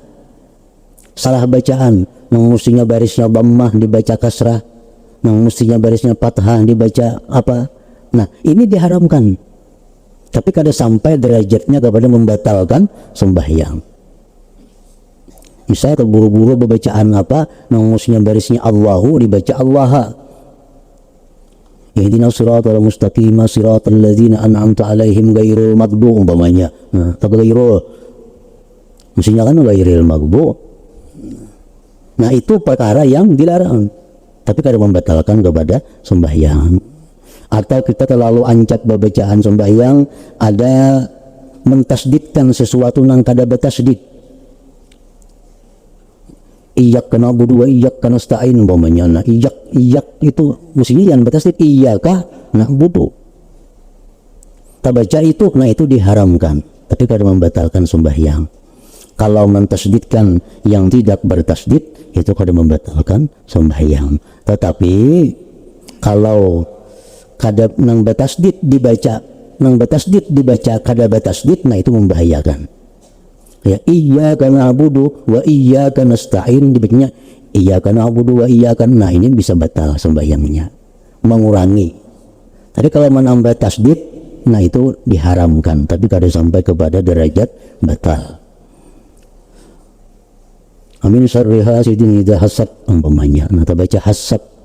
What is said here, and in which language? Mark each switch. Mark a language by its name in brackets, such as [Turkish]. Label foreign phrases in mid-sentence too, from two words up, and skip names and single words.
[Banjar] Salah bacaan, yang mestinya barisnya dhammah dibaca kasrah, yang mestinya barisnya fathah dibaca apa. Nah, ini diharamkan. Tapi kada sampai derajatnya kepada membatalkan sembahyang. Misalnya terburu-buru bacaan apa, yang mestinya barisnya Allahu dibaca Allah. [Arabic] اهدنا الصراط المستقيم صراط الذين أنعمت عليهم غير المغضوب umpamanya. [Banjar] Nah, ghairul. Mestinya kan [Arabic] غير المغضوب. [Banjar] Nah, itu perkara yang dilarang. Tapi kada membatalkan kepada sembahyang. Atau kita terlalu ancak bacaan sembahyang, ada mentasdidkan sesuatu nang kada bertasdid. [Arabic] إياك نعبد وإياك نستعين umpamanya. [Banjar] Nah, iyyak itu mestinya yang bertasdid [Arabic] إياك نعبد. [Banjar] Tak baca itu, nah itu diharamkan. Tapi kada membatalkan sembahyang. Kalau mentasdidkan yang tidak bertasdid, itu kada membatalkan sembahyang. Tetapi kalau kada nang bertasdid dibaca, kada bertasdid, nah itu membahayakan. Ya, [Arabic] إياك نعبد وإياك نستعين dibacanya إياك نعبد وإياك, [Banjar] nah ini bisa batal sembahyangnya, mengurangi. Tapi kalau menambah tasdid, nah itu diharamkan, tapi kada sampai kepada derajat batal. [Arabic] ومن شر حاسد إذا حسد umpamanya. [Banjar] Nah, baca hasad.